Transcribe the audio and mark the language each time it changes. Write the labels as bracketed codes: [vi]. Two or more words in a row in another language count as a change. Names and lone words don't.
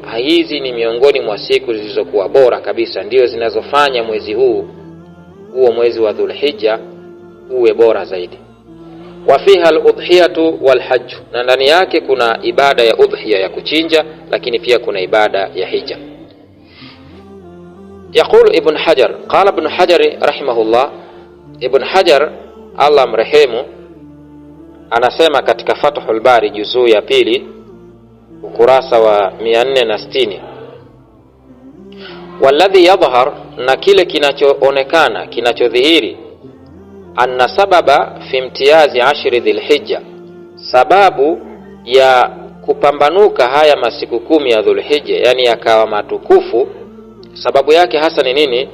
[sw] Hizi ni miongoni mwa siku zilizokuwa bora kabisa, ndio zinazofanya mwezi huo mwezi wa Dhulhijja uwe bora zaidi. [ar] وفيها الأضحية والحج, [sw] na ndani yake kuna ibada ya udhiya, ya kuchinja, lakini pia kuna ibada ya hija. [ar] يقول ابن حجر قال ابن حجر رحمه الله, Ibn Hajar [sw] Allah mrehemu, anasema katika Fathul Bari juzuu ya 2 ukurasa wa 460, [ar] والذي يظهر, [sw] na kile kinachoonekana, kinachodhihiri, [ar] أن السبب في امتياز عشر ذي الحجة, [sw] sababu ya kupambanuka haya masiku 10 ya Dhulhijja, yani yakawa matukufu, sababu yake hasa ni nini?